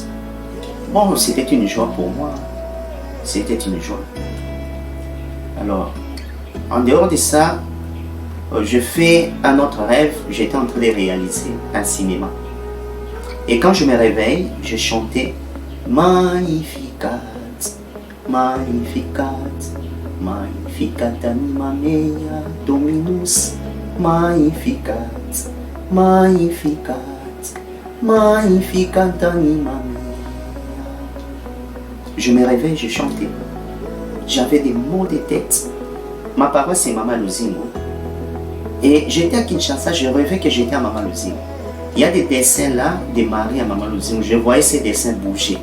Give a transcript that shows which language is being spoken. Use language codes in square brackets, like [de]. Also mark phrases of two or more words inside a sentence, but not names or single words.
[fr] Bon, c'était une joie pour moi. C'était une joie. Alors, en dehors de ça, je fais un autre rêve. J'étais en train de réaliser un cinéma. Et quand je me réveille, je chantais [la] Magnificat, Magnificat, Magnificat anima mea Dominus, Magnificat, Magnificat, Magnificat anima mea. [fr] Je me réveille, je chantais. J'avais des maux de tête. Ma paroisse c'est Mama Luzingo. Et j'étais à Kinshasa, je rêvais que j'étais à Mama Luzingo. Il y a des dessins là de Marie à Mama Luzingo. Je voyais ces dessins bouger.